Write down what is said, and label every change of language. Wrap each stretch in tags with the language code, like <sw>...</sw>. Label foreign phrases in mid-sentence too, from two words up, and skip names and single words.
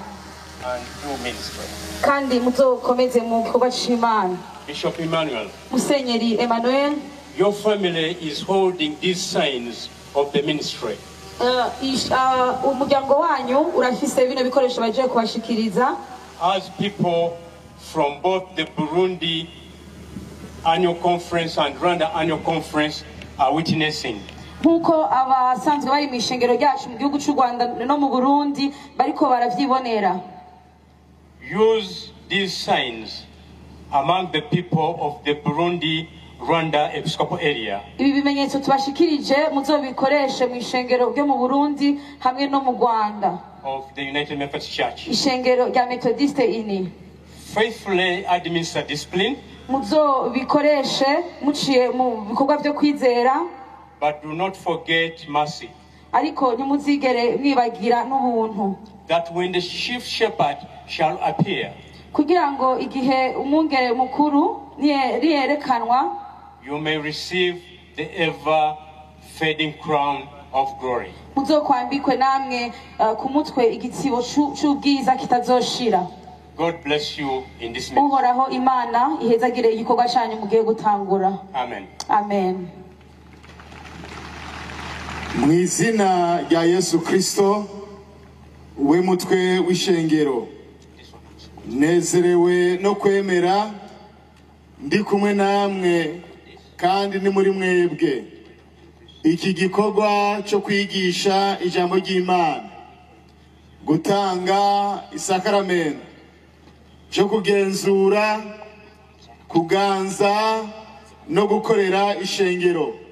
<en>And do ministry.</en> <rn>kandi muzokomeze mu gikorwa cy'Imana.</rn> <en>Bishop Emmanuel,</en> <rn>Musenyeri Emmanuel,</rn> <en>your family is holding these signs of the ministry.</en> <rn>umuryango wanyu urafise bino bikoresho bagiye kubashikiriza.</rn> <en>As people from both the Burundi annual conference and Rwanda annual conference are witnessing.</en> <rn>Nk'uko abasanzwe bari mu ishengero ryacu mu gihugu cy'u Rwanda no mu Burundi bariko baravyibonera.</rn> <en>Use these signs among the people of the Burundi Rwanda Episcopal area.</en> <rn>Ibi bimenyetso tubashikirije muzobikoreshe mu ishengero ryo mu Burundi hamwe no mu Rwanda.</rn> <en>Of the United Methodist Church.</en> <rn>Ishengero rya Methodiste ini.</rn> <en>Faithfully administer discipline.</en> <rn>Muzobikoreshe muciye mu bikorwa byo kwizera.</rn> <en>But do not forget mercy.</en> <rn>Ariko ntimuzigere mwibagira n'ubuntu.</rn> <en>That when the chief shepherd shall appear,</en> <rn>kugira ngo igihe umwungere mukuru niyerekanwa,</rn> <en>you may receive the ever fading crown of glory.</en> <rn>muzokwambikwe namwe ku mutwe igitsibo cy'ubwiza kitazoshira.</rn> <en>God bless you in this ministry.</en> <rn>Uhoraho Imana ihezagire igikorwa cyanyu mugiye gutangura.</rn> <en>Amen.</en> <rn>Amen. Mu izina rya Yesu Kristo, we mutwe w'ishengero, nezerewe no kwemera ndi kumwe namwe kandi ni muri mwebwe iki gikorwa cyo kwigisha ijambo ry'Imana, gutanga isakaramento, cyo kugenzura, kuganza no gukorera ishengero.</rn>